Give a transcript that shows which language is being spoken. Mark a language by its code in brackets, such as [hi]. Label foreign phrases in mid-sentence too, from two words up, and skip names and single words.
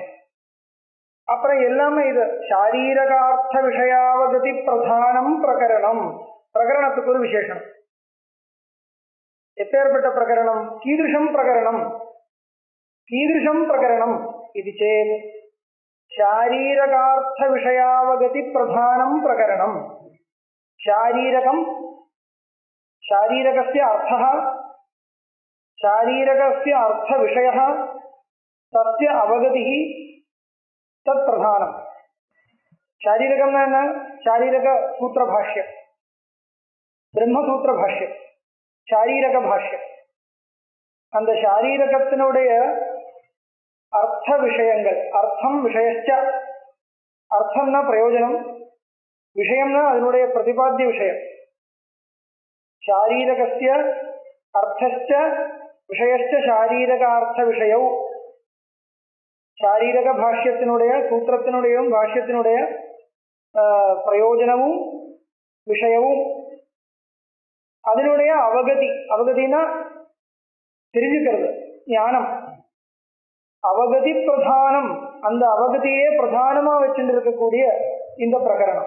[ta] அப்புறம் எல்லாமே இது [sa] शारीरकार्थ विषयावगति प्रधानं प्रकरणम्. [ta] பிரகரணத்துக்கு ஒரு விசேஷம். எப்பேற்பட்ட பிரகரணம்? [sa] कीदृशं प्रकरणं इति चेत् शारीरकार्थ विषयावगति प्रधानं प्रकरणं. शारीरकस्य अर्थः, शारीरकस्य अर्थविषयः, तस्य अवगतिः तत्प्रधानं. शारीरकं न शारीरकसूत्रभाष्यं, ब्रह्मसूत्रभाष्यं, शारीरकभाष्यं. [ta] அந்த शारीरकத்தினுடைய अर्थ विषयங்கள், [sa] अर्थम विषयश्च, [ta] अर्थம்னா பிரயோஜனம், விஷயம்னா அதனுடைய பிரதிபாத்திய விஷயம். [sa] शारीरकस्य अर्थश्च विषयश्च शारीरकार्थ विषयौ. [ta] शारीरक भाष्यத்தினுடைய, சூத்திரத்தினுடையும் பாஷ்யத்தினுடைய பிரயோஜனமும் விஷயமும், அதனுடைய அவகதி. அவகதினா தெரிஞ்சுக்கிறது, ஞானம். அவகதி பிரதானம், அந்த அவகதியே பிரதானமா வச்சுட்டு இருக்கக்கூடிய இந்த பிரகரணம்.